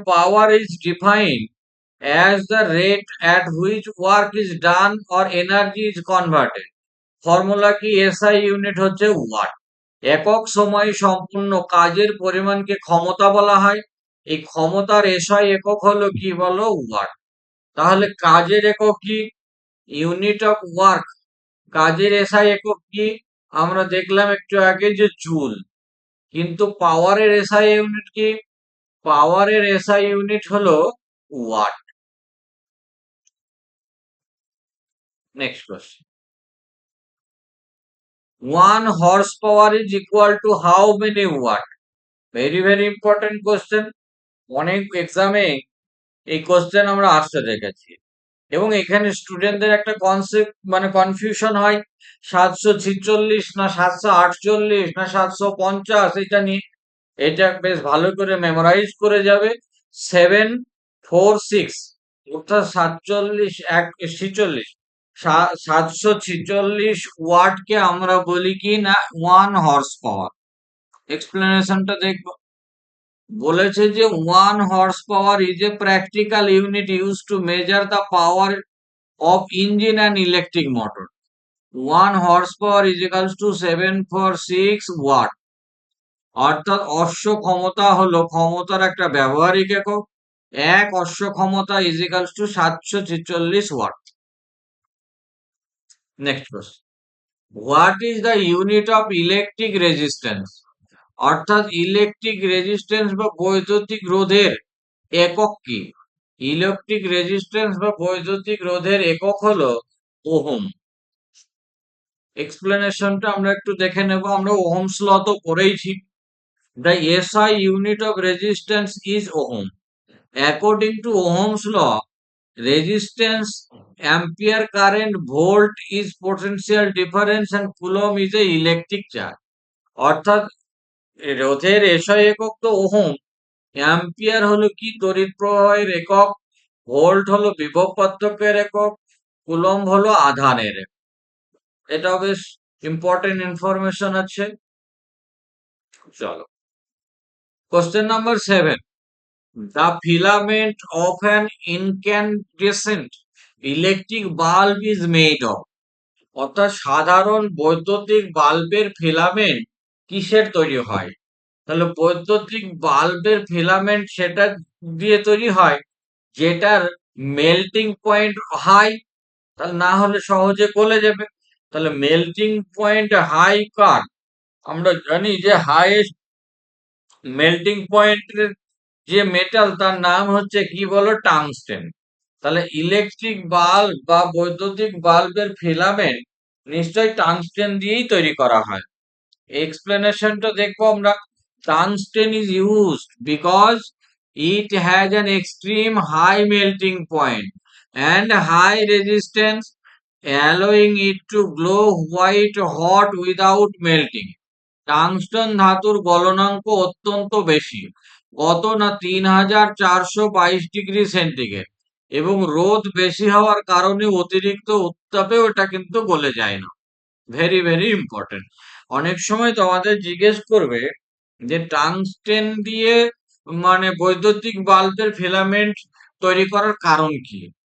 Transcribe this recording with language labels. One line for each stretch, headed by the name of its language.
English: Power is defined as the rate at which work is done or energy is converted।
Bangla: Formula কি? SI unit হচ্ছে watt. একক সময়ে সম্পূর্ণ কাজের পরিমাণকে ক্ষমতা বলা হয়। এই ক্ষমতার এসআই একক হলো কি বলো? ওয়াট। তাহলে কাজের একক কি? Unit of work. কাজের এসআই একক কি? আমরা দেখলাম একটু আগে যে জুল। কিন্তু পাওয়ারের এসআই ইউনিট কি? পাওয়ারের এসআই ইউনিট হলো watt. Next question.
English: 1 horsepower is equal to how many watt? Very very important question.
Bangla: অনেক এক্সামে এই কোশ্চেন আমরা আসতে দেখেছি, এবং এখানে স্টুডেন্টদের একটা কনসেপ্ট মানে কনফিউশন হয়, 746 না 748 না 750, এটা নিয়ে। এটা বেশ ভালো করে মেমোরাইজ করে যাবে। 746 অর্থাৎ 746 আমরা বলি কি না 1 horsepower। এক্সপ্লেনেশনটা দেখবো। বলেছে যে
English: 1 horsepower is a practical unit used to measure the power of engine and electric motor. 1 horsepower is equals to 746 watt.
Bangla: অর্থাৎ অশ্ব ক্ষমতা হলো ক্ষমতার একটা ব্যবহারিক একক। এক অশ্ব ক্ষমতা
English: Is equals to 746 watt. Next question, what is the unit of electric resistance?
Bangla: অর্থাৎ ইলেকট্রিক রেজিস্ট্যান্স বা বৈদ্যুতিক রোধের একক কি? ইলেকট্রিক রেজিস্ট্যান্স বা বৈদ্যুতিক রোধের একক হলো ওহম। এক্সপ্লেনেশনটা আমরা একটু দেখে নেব। আমরা ওহমস ল তো পড়েইছি।
English: The SI unit of resistance is ohm. According to Ohm's law, resistance, ampere current, volt is potential difference and coulomb is a electric charge.
Bangla: অর্থাৎ রোধের এসআই একক তো ওহম, অ্যাম্পিয়ার হলো কি তড়িৎ প্রবাহের একক, ভোল্ট হলো বিভব পার্থক্যের একক, কুলম্ব হলো আধানের একক। এটাও বেশ ইম্পর্টেন্ট ইনফরমেশন আছে।
English: চলো, question number 7, the filament of an incandescent electric bulb is made of.
Bangla: অর্থাৎ সাধারণ বৈদ্যুতিক বাল্বের ফিলামেন্ট কিসের তৈরি হয়? তাহলে বৈদ্যুতিক বাল্বের ফিলামেন্ট সেটা দিয়ে তৈরি হয় যেটার মেল্টিং পয়েন্ট হাই, তাহলে না হলে সহজে গলে যাবে। তাহলে মেল্টিং পয়েন্ট হাই কার? আমরা জানি যে হাইয়েস্ট মেল্টিং পয়েন্টের যে মেটাল তার নাম হচ্ছে কি বলো? টাংস্টেন। তাহলে ইলেকট্রিক বাল্ব বা বৈদ্যুতিক বাল্বের ফিলামেন্ট নিশ্চয়ই টাংস্টেন দিয়েই তৈরি করা হয়। এক্সপ্লেনেশনটা দেখবো আমরা।
English: Tungsten is used because it has an extreme high melting point and high resistance, allowing it to glow white hot without melting.
Bangla: টাংস্টন ধাতুর গলনাঙ্ক অত্যন্ত বেশি, কত না 3422 ডিগ্রি সেন্টিগ্রেড, এবং রোদ বেশি হওয়ার কারণে অতিরিক্ত উত্তাপেও এটা কিন্তু গলে যায় না। Very very important. অনেক সময় তোমাদের জিজ্ঞেস করবে যে টাংস্টেন দিয়ে মানে বৈদ্যুতিক বাল্বের ফিলামেন্ট তৈরি করার কারণ কি?